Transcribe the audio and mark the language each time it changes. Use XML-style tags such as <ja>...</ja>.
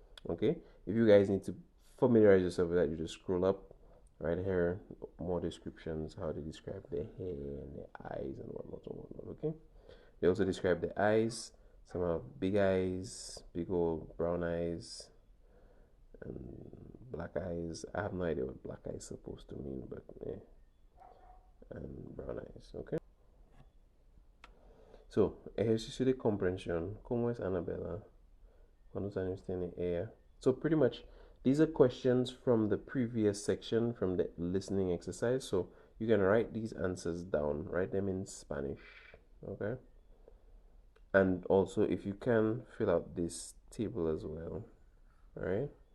<en>Okay, if you guys need to familiarize yourself with that, you just scroll up right here, more descriptions, how they describe their hair and their eyes and whatnot. Okay, They also describe the eyes. Some have big eyes, big old brown eyes, and black eyes. I have no idea what black eyes is supposed to mean, but yeah. And brown eyes, okay?</en> <es>So, ejercicio de comprensión. ¿Cómo es Annabella? ¿Cuántos años tiene ella?</es> <en>So, pretty much, these are questions from the previous section, from the listening exercise. So, you can write these answers down, write them in Spanish, okay? And also, if you can, fill out this table as well, all right?</en>